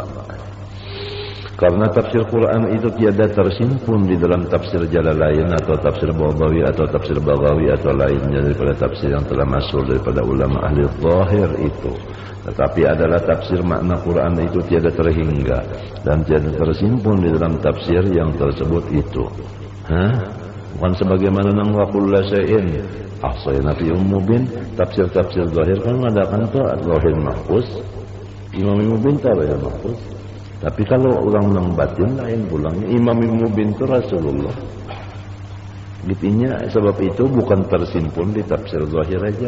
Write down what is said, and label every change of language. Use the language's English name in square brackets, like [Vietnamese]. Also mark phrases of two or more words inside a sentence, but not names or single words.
[Malay] Karena tafsir Quran itu tiada tersimpun di dalam tafsir Jalalain atau tafsir Baghawi atau tafsir Baghawi atau lainnya daripada tafsir yang telah masyhur daripada ulama ahli zahir itu. Tetapi adalah tafsir makna Quran itu tiada terhingga dan tiada tersimpun di dalam tafsir yang tersebut itu. [Indonesian] Bukan sebagaimana nang [Arabic] وكل شيء أحصينا في مبين. [Indonesian] Tafsir-tafsir zahir kan mengadakan tu zahir mahfuz, Imam Mubin tahu ya mahfuz. Tapi kalau orang nang batin lain pulangnya. Imam Mubin itu Rasulullah. Gitunya sebab itu bukan tersimpun di tafsir zahir aja.